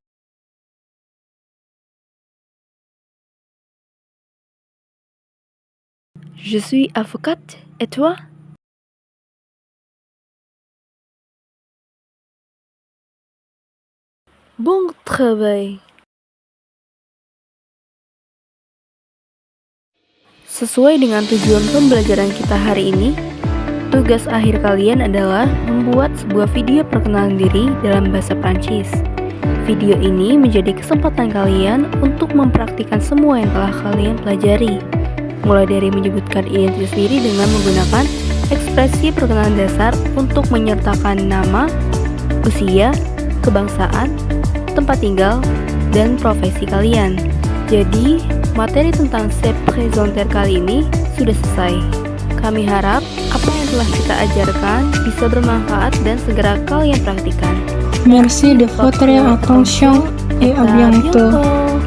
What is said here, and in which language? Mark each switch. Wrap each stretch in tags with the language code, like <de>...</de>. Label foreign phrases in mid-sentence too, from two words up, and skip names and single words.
<fr>Je suis avocate et toi? Bon travail!</fr> <id>Sesuai dengan tujuan pembelajaran kita hari ini, tugas akhir kalian adalah membuat sebuah video perkenalan diri dalam bahasa Prancis. Video ini menjadi kesempatan kalian untuk mempraktikkan semua yang telah kalian pelajari, mulai dari menyebutkan identitas diri dengan menggunakan ekspresi perkenalan dasar untuk menyertakan nama, usia, kebangsaan, tempat tinggal, dan profesi kalian. Jadi, materi tentang</id> <fr>se présenter</fr> <id>kali ini sudah selesai. Kami harap apa yang telah kita ajarkan bisa bermanfaat dan segera kalian praktikkan.</id> <fr>Merci de votre attention et à bientôt.</fr>